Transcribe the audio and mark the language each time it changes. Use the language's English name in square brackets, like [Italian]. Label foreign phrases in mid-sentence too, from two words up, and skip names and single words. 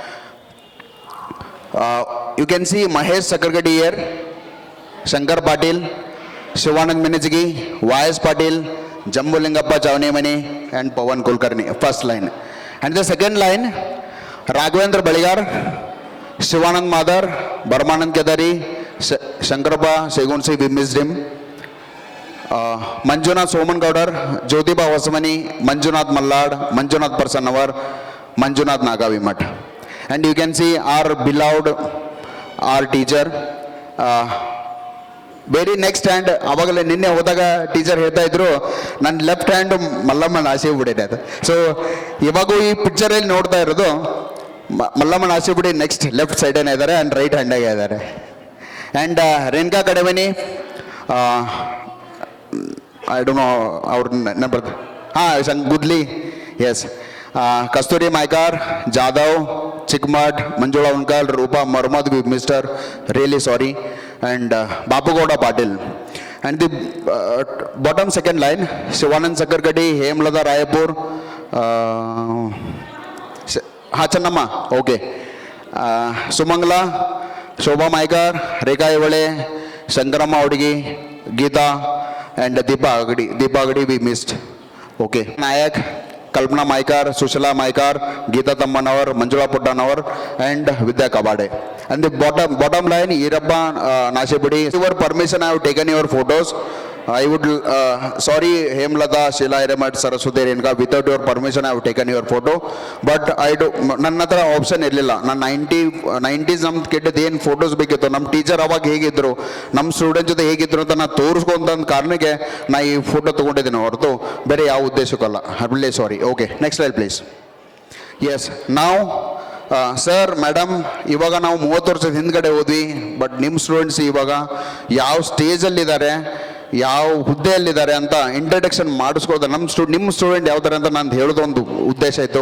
[English] you can see ಮಹೇಶ್ ಸಕರ್ಗಡಿ ಇಯರ್, ಶಂಕರ್ ಪಾಟೀಲ್, ಶಿವಾನಂದ್ ಮಿನಿಜ್ಗಿ, ವಾಯಸ್ ಪಾಟೀಲ್, ಜಂಬುಲಿಂಗಪ್ಪ ಚಾವಣಿಮನಿ, ಆ್ಯಂಡ್ ಪವನ್ ಕುಲಕರ್ಣಿ. first line. and the second line, ರಾಘವೇಂದ್ರ ಬಳಿಗಾರ್, Shivanand Madar, Barmanand Kedari, Shankarappa Segunsi, we missed him. Manjunath Soman Gaudar, Jyotiba Vasamani, Manjunath Mallad, Manjunath Parsannavar, Manjunath Nagavimat. And you can see our beloved, our teacher. very next hand [Kannada] ಅವಾಗಲೇ ನಿನ್ನೆ ಹೋದಾಗ ಟೀಚರ್ ಹೇಳ್ತಾ ಇದ್ರು ನನ್ನ [English] left hand [Kannada] ಮಲ್ಲಮ್ಮನ ಆಸೆಬಿಡಿ ಅದು. ಸೊ ಇವಾಗೂ ಈ ಪಿಕ್ಚರಲ್ಲಿ ನೋಡ್ತಾ ಇರೋದು ಮಲ್ಲಮ್ಮನ ಆಸೆಬಿಡಿ [English] next left [Kannada] ಸೈಡೇನೆ ಇದ್ದಾರೆ ಆ್ಯಂಡ್ ರೈಟ್ ಹ್ಯಾಂಡಾಗೆ ಇದ್ದಾರೆ. [English] ಆ್ಯಂಡ್ ರೇಣುಕಾ ಕಡೆಮನಿ, I don't know ಅವ್ರ ನಂಬರ್, ಗುಡ್ಲಿ, ಎಸ್, ಕಸ್ತೂರಿ ಮೈಕಾರ್, ಜಾಧವ್, ಚಿಕ್ಮಠ್, ಮಂಜುಳಾ ಉನ್ಕಲ್, ರೂಪಾ ಮರ್ಮದ್, mister really sorry, and Bapugoda Patil. And the bottom second line, Shivanand Sakarkadi, Hemlada Rayapur, Hachanama, okay, Sumangla, Shobha Maikar, Rekha Evale, Shankarama Odigi, Geeta, and Deepa Agadi we missed. Okay, Nayak, Kalpana Maikar, Sushila Maikar, Geeta Tammanavar, Manjula Puttanavar, and Vidya Kabade. And the bottom line, Irappa Nashepudi, with your permission I have taken your photos. I would, sorry Hemlata, Sheila Iramat, Saraswati Renka, without your permission I have taken your photo. But I do, [Kannada] ನನ್ನ ಹತ್ರ ಆಪ್ಷನ್ ಇರಲಿಲ್ಲ. ನಾನು 90s ನಮ್ಮ ಕಿಡ್ ಏನು ಫೋಟೋಸ್ ಬೇಕಿತ್ತು, ನಮ್ಮ ಟೀಚರ್ ಅವಾಗ ಹೇಗಿದ್ರು, ನಮ್ಮ ಸ್ಟೂಡೆಂಟ್ ಜೊತೆ ಹೇಗಿದ್ರು ಅಂತ ನಾನು ತೋರಿಸ್ಕೊಂತ ಕಾರಣಕ್ಕೆ ನಾ ಈ ಫೋಟೋ ತೊಗೊಂಡಿದ್ದೀನಿ ಹೊರತು ಬೇರೆ ಯಾವ ಉದ್ದೇಶಕ್ಕಲ್ಲ. [English] I am really sorry. Okay, next slide please. [Kannada] ಎಸ್, ನಾವು [English] sir madam [Kannada] ಇವಾಗ ನಾವು 30 ವರ್ಷದ ಹಿಂದ್ಗಡೆ ಹೋದ್ವಿ, ಬಟ್ ನಿಮ್ಮ ಸ್ಟೂಡೆಂಟ್ಸ್ ಇವಾಗ ಯಾವ ಸ್ಟೇಜಲ್ಲಿದ್ದಾರೆ, ಯಾವ ಹುದ್ದೆಯಲ್ಲಿದ್ದಾರೆ ಅಂತ ಇಂಟ್ರಡಕ್ಷನ್ ಮಾಡಿಸ್ಕೋದ ನಿಮ್ಮ ಸ್ಟೂಡೆಂಟ್ ಯಾವ ಥರ ಅಂತ ನಾನು ಹೇಳೋದೊಂದು ಉದ್ದೇಶ ಇತ್ತು.